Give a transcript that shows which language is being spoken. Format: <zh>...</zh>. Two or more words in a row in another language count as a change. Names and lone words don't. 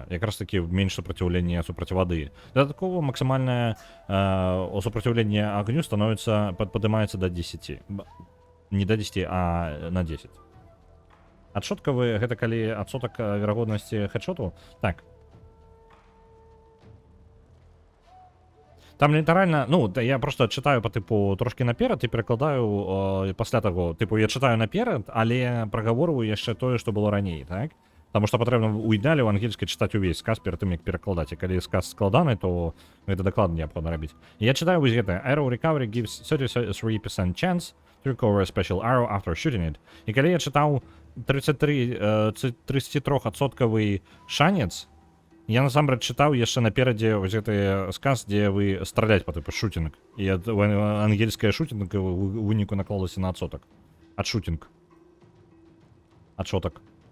<be>Якраз такі менш супраціўлення супраць вады. Дадаткова максімальнае супраціўленне агню падымаецца да 10. Не да 10, а на 10. Адшоткавы гэта калі адсотак верагоднасці хедшоту? Так. Там літаральна, ну,</be> <ru>я просто читаю по типу</ru> <be>трошки наперад і перакладаю пасля таго. Типу,</be> <ru>я читаю</ru> <be>наперад, але прагаворваю яшчэ тое, што было раней, так? Таму што патрэбна у ідэале ў ангельскай чытаць увесь сказ перад тым, як перакладаць. І калі сказ складаны, то гэта дакладна неабходна рабіць. Я читаю вось гэта.</be> <en>Arrow recovery gives 33% chance to recover a special arrow after shooting it.</en> <be>І калі я чытаў 33% шанец, я насамрэч чытаў яшчэ наперадзе вось гэты сказ, дзе вы страляць па тыпу шутінг. І ангельская шутінг у выніку наклалася на адсотак. Ад шутінг. Адшотак.</be>